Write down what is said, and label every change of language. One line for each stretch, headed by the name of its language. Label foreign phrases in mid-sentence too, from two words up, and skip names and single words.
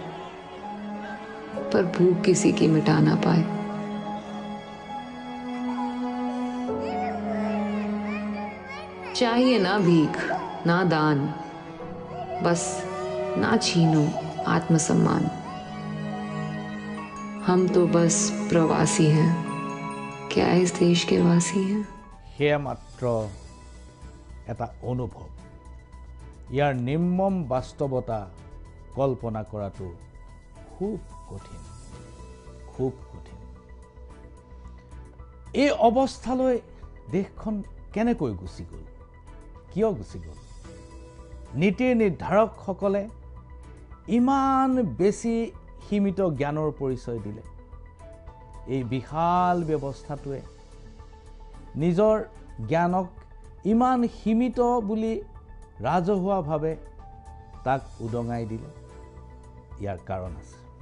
Hindi: पर भूख किसी की मिटा ना पाए चाहिए ना भीख ना दान बस ना छीनो आत्मसम्मान हम तो बस प्रवासी हैं क्या इस देश के वासी हैं
Assamese: সেয়া মাত্ৰ এটা অনুভৱ ইয়াৰ নিৰ্মম বাস্তৱতা কল্পনা কৰাটো খুব কঠিন এই অৱস্থালৈ দেশখন কেনেকৈ গুচি গ'ল কিয় গুচি গ'ল নীতিৰ নিৰ্ধাৰকসকলে ইমান বেছি সীমিত জ্ঞানৰ পৰিচয় দিলে এই বিশাল ব্যৱস্থাটোৱে নিজৰ জ্ঞানক ইমান সীমিত বুলি ৰাজহুৱাভাৱে তাক উদঙাই দিলে ইয়াৰ কাৰণ আছে